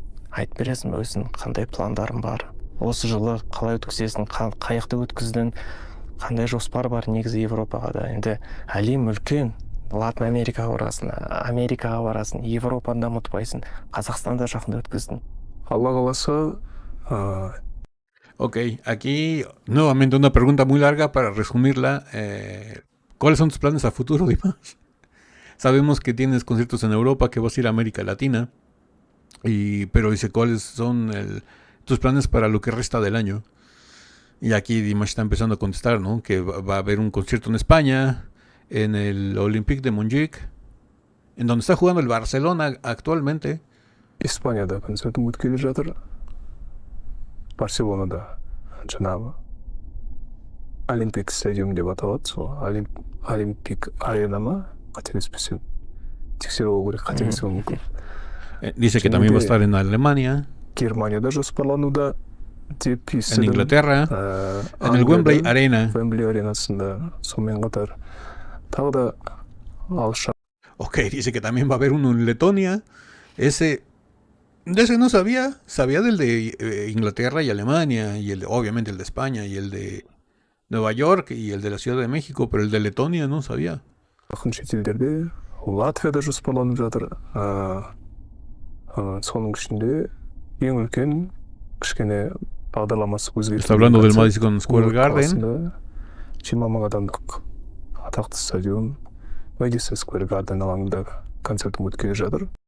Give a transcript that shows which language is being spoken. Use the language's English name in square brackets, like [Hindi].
[Kazakh] Айтып бересің, өзің қандай пландарың бар? Осы жылы қалай өткізесің, қаяқта өткіздің, қандай жоспар бар негізі Европаға да? Енді әлем үлкен, Латын Америкаға барасың, Америкаға барасың, Европаны дамытпайсың, Қазақстанда жақында өткіздің. Алла қаласа. [Spanish] Ok, aquí nuevamente una pregunta muy larga para resumirla. ¿Cuáles son tus planes a futuro, Dimash? Sabemos que tienes conciertos en Europa, que vas a ir a América Latina, pero dice, ¿cuáles son tus planes para lo que resta del año? Y aquí Dimash está empezando a contestar, ¿no? Que va a haber un concierto en España, en el Olympique de Montjuic, en donde está jugando el Barcelona actualmente. [Kazakh] Испанияда концертім өткелі жатыр. Барселонада жаңағы Олимпик стадиум деп аталады, сол Олимпик арена ма, қателеспесем. Тексеру керек, қателесуім мүмкін. [Spanish] Dice que también va a estar en Alemania. [Kazakh] Германияда жоспарлануда деп естідім. [Spanish] En Inglaterra, en el Wembley Arena. [Kazakh] Wembley аренасында сонымен қатар. Тағы да алыс. [Spanish] Ok, dice que también va a haber uno en Letonia. De ese no sabía del de Inglaterra y Alemania, y obviamente el de España, y el de Nueva York, y el de la Ciudad de México, pero el de Letonia no sabía. [Kazakh] Жақын шетелдерде Латвияда жоспарланып жатыр. Соның ішінде ең үлкен кішкене бағдарламасы өзгерді. [Spanish] Está hablando del Madison Square Garden. [Kazakh] 20 мың адамдық атақты стадион Madison Square Garden алаңында концертім өткелі жатыр.